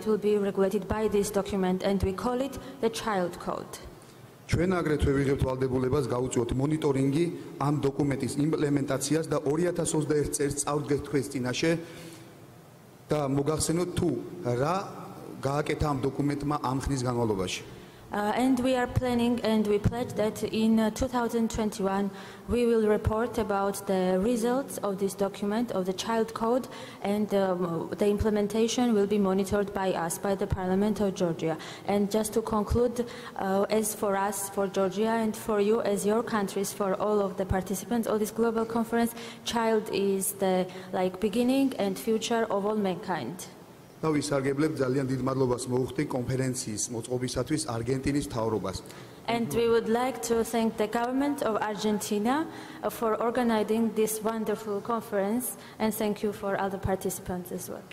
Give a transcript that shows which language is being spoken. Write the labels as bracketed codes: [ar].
[en] It will be regulated by this document, and we call it the Child Code. [ka] ჩვენ აგრეთვე ვიღებთ ვალდებულებას გავუწიოთ მონიტორინგი ამ დოკუმენტის იმპლემენტაციას და 2021 წელს წავდგეთ თქვენს წინაშე და მოგახსენოთ თუ რა გააკეთა ამ დოკუმენტმა ამ ხნის განმავლობაში. [en] And we are planning and we pledge that in 2021 we will report about the results of this document, of the Child Code, and the implementation will be monitored by us, by the Parliament of Georgia. And just to conclude, as for us, for Georgia, and for you as your countries, for all of the participants of this global conference, child is the beginning and future of all mankind. [ka] და ვისარგებლებ ძალიან დიდ მადლობას მოუხდი კონფერენციის მოწყობისათვის არგენტინის მთავრობას. [en] And we would like to thank the government of Argentina for organizing this wonderful conference, and thank you for all the participants as well.